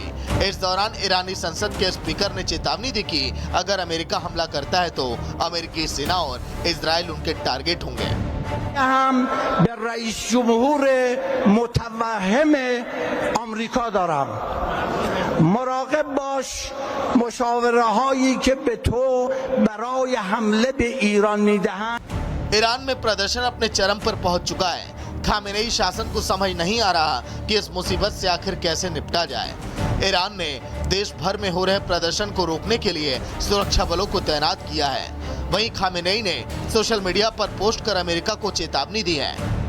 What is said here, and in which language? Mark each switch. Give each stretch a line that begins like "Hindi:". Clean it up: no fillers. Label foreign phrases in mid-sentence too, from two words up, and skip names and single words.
Hindi: इस दौरान ईरानी संसद के स्पीकर ने चेतावनी दी कि अगर अमेरिका हमला करता है तो अमेरिकी सेना और इजराइल उनके टारगेट होंगे।
Persian: هم رئیس جمهور متوهم آمریکا दارم مراقب باش مشاوره‌هایی که به تو برای حمله به ایران میدهند।
Hindi: ईरान में प्रदर्शन अपने चरम पर पहुंच चुका है। खामेनेई शासन को समझ नहीं आ रहा कि इस मुसीबत से आखिर कैसे निपटा जाए। ईरान ने देश भर में हो रहे प्रदर्शन को रोकने के लिए सुरक्षा बलों को तैनात किया है। वहीं खामेनेई ने सोशल मीडिया पर पोस्ट कर अमेरिका को चेतावनी दी है।